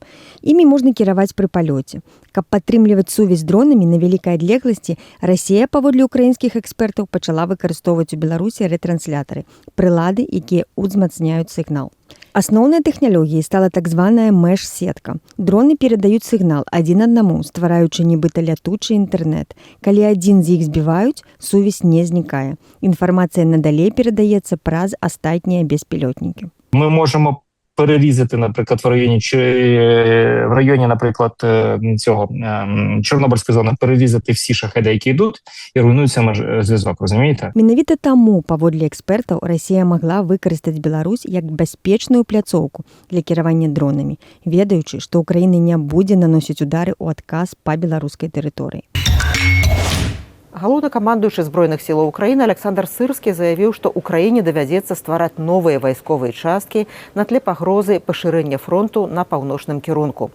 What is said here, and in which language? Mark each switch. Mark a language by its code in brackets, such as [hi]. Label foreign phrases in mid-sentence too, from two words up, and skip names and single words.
[be] Імі можна кіраваць пры палёце. Каб падтрымліваць сувязь з дронамі на вялікай адлегласці, Расія, паводле украінскіх экспертаў, пачала выкарыстоўваць у Беларусі ретранслятары, прылады, якія ўзмацняюць сігнал. Асноўнай тэхналогіяй стала так званая мэш-сетка. Дроны перадаюць сігнал адзін аднаму, ствараючы нібыта лятучы інтэрнэт. Калі адзін з іх збіваюць, сувязь не знікае. Інфармацыя надалей перадаецца праз астатнія беспілотнікі. [uk] Ми можемо перерізати, наприклад, в районі, наприклад, цього Чорнобильської зони, перерізати всі шахеди, які йдуть, і руйнується зв'язок, розумієте? [be] Менавіта таму, паводле экспертаў, Расія магла выкарыстаць Беларусь як бяспечную пляцоўку для кіравання дронамі, ведаючы, што Украіна не будзе наносіць удары ў адказ па беларускай тэрыторыі. Галоўнакамандуючы збройных сілаў Украіны Александр Сырскі заявіў, што Украіне давядзецца ствараць новыя вайсковыя часткі на тле пагрозы пашырэння фронту на паўночным кірунку.